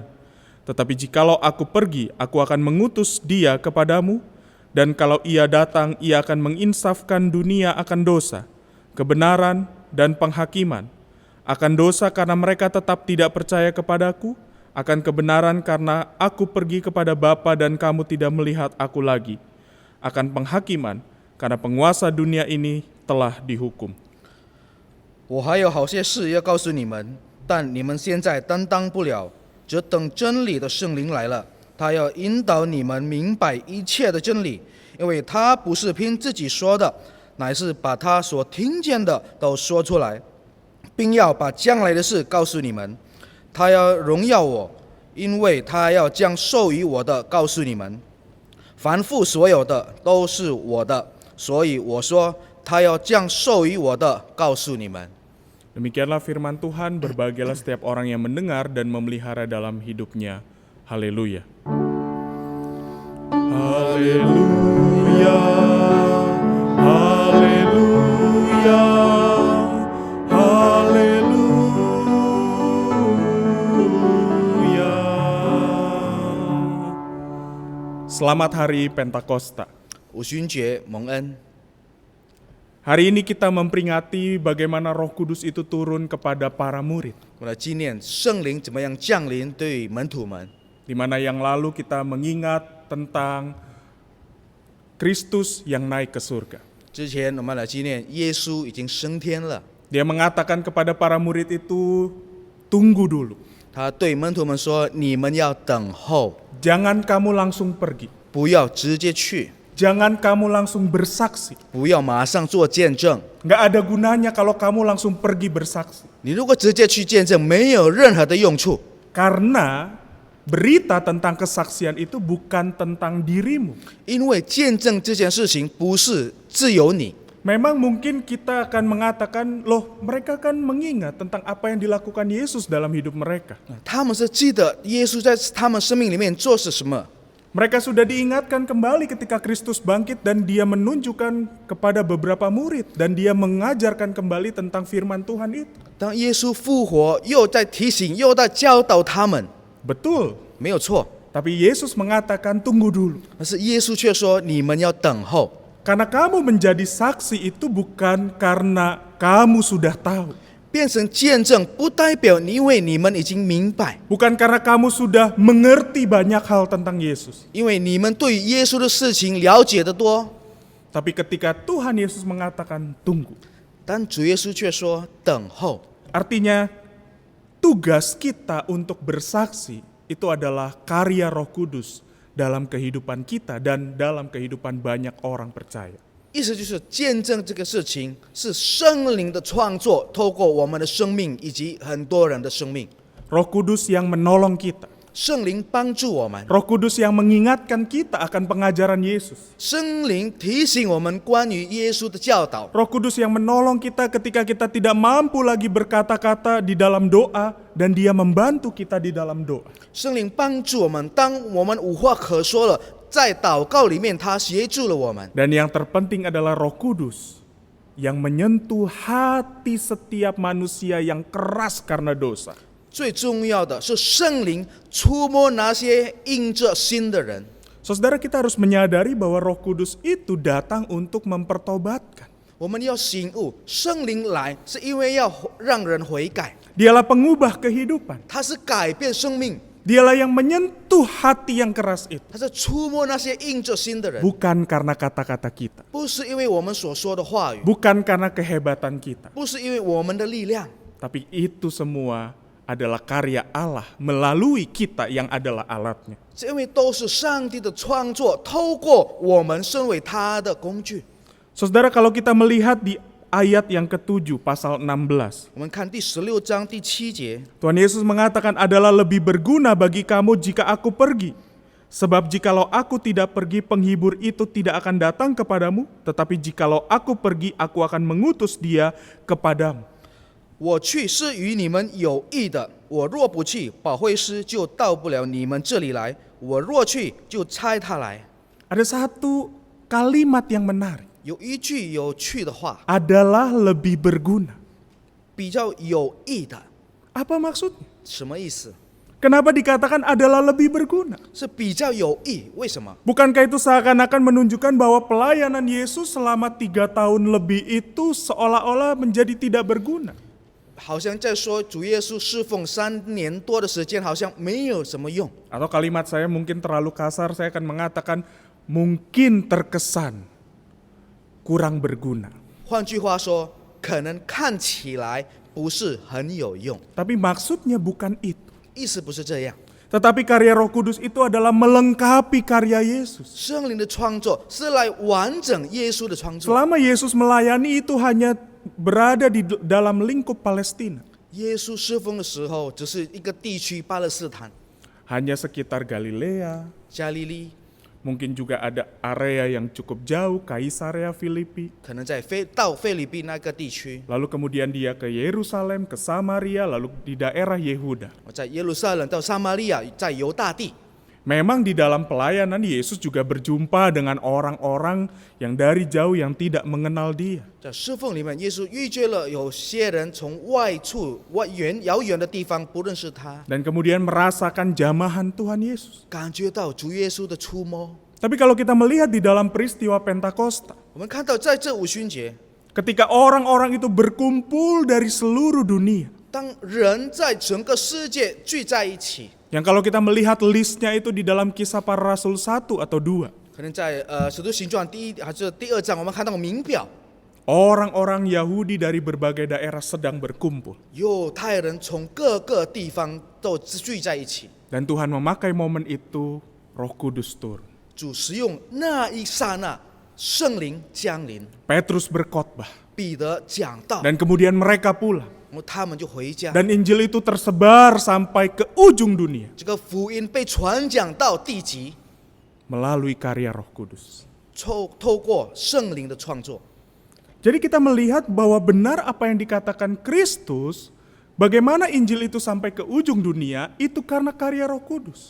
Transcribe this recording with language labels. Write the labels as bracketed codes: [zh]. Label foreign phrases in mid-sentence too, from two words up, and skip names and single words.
[id] Tetapi jikalau aku pergi, aku akan mengutus Dia kepadamu, dan kalau Ia datang, Ia akan menginsafkan dunia akan dosa, kebenaran, dan penghakiman. Akan dosa karena mereka tetap tidak percaya kepadaku, akan kebenaran karena aku pergi kepada Bapa dan kamu tidak melihat aku lagi, akan penghakiman karena penguasa dunia ini telah dihukum. [zh] 我还有好些事要告诉你们，但你们现在担当不了，只等真理的圣灵来了，他要引导你们明白一切的真理，因为他不是凭自己说的，乃是把他所听见的都说出来，并要把将来的事告诉你们。他要荣耀我，因为他要将授予我的告诉你们。凡父所有的都是我的，所以我说他要将授予我的告诉你们。 [id] Demikianlah firman Tuhan, berbahagialah setiap orang yang mendengar dan memelihara dalam hidupnya. Haleluya. Haleluya. Haleluya. Haleluya. Selamat Hari Pentakosta. [zh] 五旬节蒙恩， [id] Hari ini kita memperingati bagaimana Roh Kudus itu turun kepada para murid. [zh] 我们来纪念圣灵怎么样降临对门徒们。 [id] Di mana yang lalu kita mengingat tentang Kristus yang naik ke surga. [zh] 之前我们来纪念耶稣已经升天了， [id] Dia mengatakan kepada para murid itu, tunggu dulu. [zh] 他对门徒们说：“你们要等候， [id] Jangan kamu langsung pergi. [zh] 不要直接去， [id] Jangan kamu langsung bersaksi. [zh] 不要马上做见证。 [id] Nggak ada gunanya kalau kamu langsung pergi bersaksi. [zh] 你如果直接去见证，没有任何的用处， [id] Karena berita tentang kesaksian itu bukan tentang dirimu. [zh] 因为见证这件事情不是自由你。 [id] Memang mungkin kita akan mengatakan, loh mereka kan mengingat tentang apa yang dilakukan Yesus dalam hidup mereka. [zh] 他们是记得耶稣在他们生命里面做是什么， [id] Mereka sudah diingatkan kembali ketika Kristus bangkit dan Dia menunjukkan kepada beberapa murid dan Dia mengajarkan kembali tentang firman Tuhan itu. [zh] 当耶稣复活，又在提醒，又在教导他们， [id] Betul, [zh] 没有错。 [id] tapi Yesus mengatakan tunggu dulu. [zh] 但是耶稣却说：“你们要等候， [id] Karena kamu menjadi saksi itu bukan karena kamu sudah tahu. [zh] 变成见证，不代表因为你们已经明白， [id] Bukan karena kamu sudah mengerti banyak hal tentang Yesus. [zh] 因为你们对于耶稣的事情了解得多， [id] Tapi ketika Tuhan Yesus mengatakan tunggu. [zh] 但主耶稣却说等候。 [id] Artinya tugas kita untuk bersaksi itu adalah karya Roh Kudus dalam kehidupan kita dan dalam kehidupan banyak orang percaya. [zh] 意思就是见证这个事情是圣灵的创作，透过我们的生命以及很多人的生命， [id] Roh Kudus yang menolong kita. [zh] 圣灵帮助我们， [id] Roh Kudus yang mengingatkan kita akan pengajaran Yesus. [zh] 圣灵提醒我们关于耶稣的教导， [id] Roh Kudus yang menolong kita ketika kita tidak mampu lagi berkata-kata di dalam doa dan Dia membantu kita di dalam doa. [zh] 圣灵帮助我们，当我们无话可说了，在祷告里面他协助了我们。 [id] Dan yang terpenting adalah Roh Kudus yang menyentuh hati setiap manusia yang keras karena dosa. [zh] 最重要的是圣灵触摸那些硬着心的人。 [id] Saudara, kita harus menyadari bahwa Roh Kudus itu datang untuk mempertobatkan. [zh] 我们要醒悟，圣灵来是因为要让人悔改， [id] Dialah pengubah kehidupan. [zh] 他是改变生命， [id] Dialah yang menyentuh hati yang keras itu. [zh] 他是触摸那些硬着心的人， [id] Bukan karena kata-kata kita. [zh] 不是因为我们所说的话语， [id] Bukan karena kehebatan kita. [zh] 不是因为我们的力量， [id] Tapi itu semua adalah karya Allah melalui kita yang adalah alatnya. [zh] 是因为都是上帝的创作，透过我们身为他的工具。 [id] Saudara, kalau kita melihat di ayat yang ke-7 pasal 16. [zh] 我们看第16章第7节， [id] Tuhan Yesus mengatakan adalah lebih berguna bagi kamu jika aku pergi. Sebab jikalau aku tidak pergi, penghibur itu tidak akan datang kepadamu. Tetapi jikalau aku pergi, aku akan mengutus dia kepadamu. [zh] 我去是与你们有益的，我若不去，保惠师就到不了你们这里来；我若去，就差他来。 [id] Ada satu kalimat yang menarik. [zh] 有一句有趣的话， [id] Adalah lebih berguna. [zh] 比较有益的， [id] Apa maksudnya? [zh] 什么意思？ [id] Kenapa dikatakan adalah lebih berguna? [zh] 是比较有益，为什么？ [id] Bukankah itu seakan-akan menunjukkan bahwa pelayanan Yesus selama 3 tahun lebih itu seolah-olah menjadi tidak berguna? [zh] 好像在说主耶稣侍奉3年多的时间，好像没有什么用。 [id] Atau kalimat saya mungkin terlalu kasar, saya akan mengatakan mungkin terkesan kurang berguna. [zh] 换句话说，可能看起来不是很有用， [id] Tapi maksudnya bukan itu. [zh] 意思不是这样。 [id] Tetapi karya Roh Kudus itu adalah melengkapi karya Yesus. [zh] 圣灵的创作是来完整耶稣的创作。 [id] Selama Yesus melayani itu hanya berada di dalam lingkup Palestina. [zh] 耶稣侍奉的时候，只是一个地区巴勒斯坦、 [id] Hanya sekitar Galilea, [zh] 加利利， [id] mungkin juga ada area yang cukup jauh, Kaisarea Filipi. [zh] 可能在到菲律宾那个地区， [id] Lalu kemudian dia ke Yerusalem, ke Samaria, lalu di daerah Yehuda. [zh] 在耶路撒冷到撒玛利亚，在犹大地。 [id] Memang di dalam pelayanan Yesus juga berjumpa dengan orang-orang yang dari jauh yang tidak mengenal dia. [zh] 在侍奉里面，耶稣遇见了有些人从外处、遥远的地方不认识他， [id] Dan kemudian merasakan jamahan Tuhan Yesus. [zh] 感觉到主耶稣的触摸。 [id] Tapi kalau kita melihat di dalam peristiwa Pentakosta, [zh] 我们看到在这五旬节， [id] ketika orang-orang itu berkumpul dari seluruh dunia, [zh] 当人在整个世界聚在一起， [id] yang kalau kita melihat listnya itu di dalam Kisah Para Rasul 1 atau 2, [zh] 可能在使徒行传第1还是第2章，我们看到名表， [id] orang-orang Yahudi dari berbagai daerah sedang berkumpul. [zh] 犹太人从各个地方都聚在一起。 [id] Dan Tuhan memakai momen itu, Roh Kudus turun. [zh] 主使用那一刹那，圣灵降临， [id] Petrus berkhotbah. [zh] 彼得讲道， [id] Dan kemudian mereka pulang. [zh] 他们就回家。 [id] Dan Injil itu tersebar sampai ke ujung dunia [zh] 这个福音被传讲到地极， [id] melalui karya Roh Kudus. [zh] 透过圣灵的创作。 [id] Jadi kita melihat bahwa benar apa yang dikatakan Kristus, bagaimana Injil itu sampai ke ujung dunia, itu karena karya Roh Kudus.